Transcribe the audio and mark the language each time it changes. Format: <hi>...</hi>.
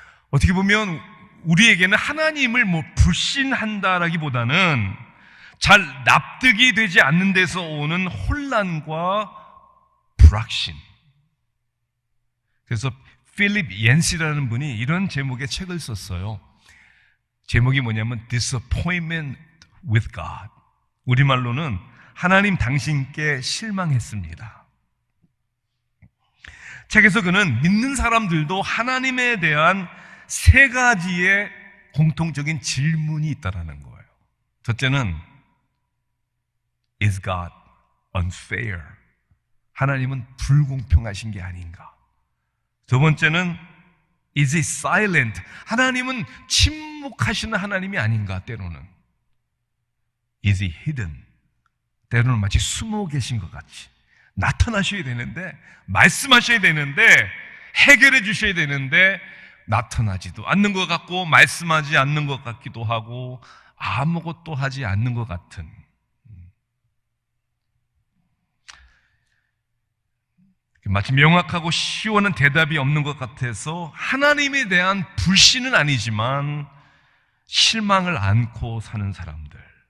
<ko>어떻게 보면 우리에게는 하나님을 불신한다라기보다는 잘 납득이 되지 않는 데서 오는 혼란과 불확신. 그래서 필립 옌시라는 분이 이런 제목의 책을 썼어요. 제목이 뭐냐면</ko> <en>Disappointment with God.</en> <ko>우리말로는 하나님 당신께 실망했습니다. 책에서 그는 믿는 사람들도 하나님에 대한 3가지의 공통적인 질문이 있다는 거예요. 첫째는</ko> <en>Is God unfair?</en> <ko>하나님은 불공평하신 게 아닌가? 두 번째는</ko> <en>Is he silent?</en> <ko>하나님은 침묵하시는 하나님이 아닌가? 때로는</ko> <en>Is he hidden?</en> <ko>때로는 마치 숨어 계신 것 같이 나타나셔야 되는데, 말씀하셔야 되는데, 해결해 주셔야 되는데 나타나지도 않는 것 같고 말씀하지 않는 것 같기도 하고 아무것도 하지 않는 것 같은, 마치 명확하고 시원한 대답이 없는 것 같아서 하나님에 대한 불신은 아니지만 실망을 안고 사는 사람들.</ko>